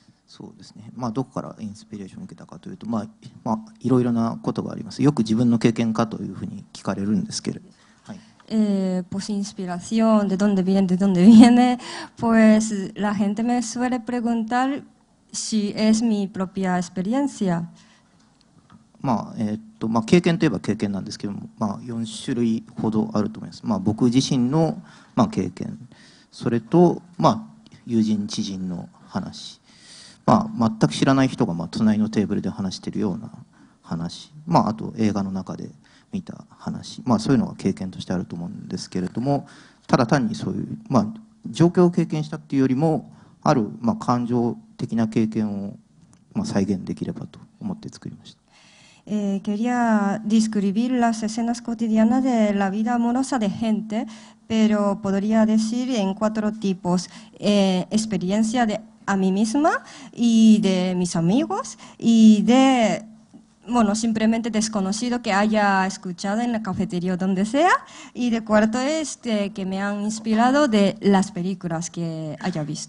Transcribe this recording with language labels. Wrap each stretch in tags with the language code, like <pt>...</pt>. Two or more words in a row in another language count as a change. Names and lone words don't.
<ja>そうですね。どこからインスピレーションを受けたかというと、いろいろなことがあります。よく自分の経験かというふうに聞かれるんですけれど。</ja> <es>Pues inspiración, ¿de dónde viene? ¿De dónde viene? Pues la gente me suele preguntar si es mi propia experiencia.</es> <ja>経験といえば経験なんですけども、4種類ほどあると思います。僕自身の、経験、それと、友人知人の話、全く知らない人が隣のテーブルで話しているような話、あと映画の中で見た話、そういうのが経験としてあると思うんですけれども、ただ単にそういう、状況を経験したっていうよりも、ある、感情的な経験を、再現できればと思って作りました。</ja> <es>Quería describir las escenas cotidianas de la vida amorosa de gente, pero podría decir en 4 tipos: experiencia de a mí misma y de mis amigos y de, simplemente desconocido que haya escuchado en la cafetería o donde sea, y de cuarto es que me han inspirado de las películas que haya visto.</es>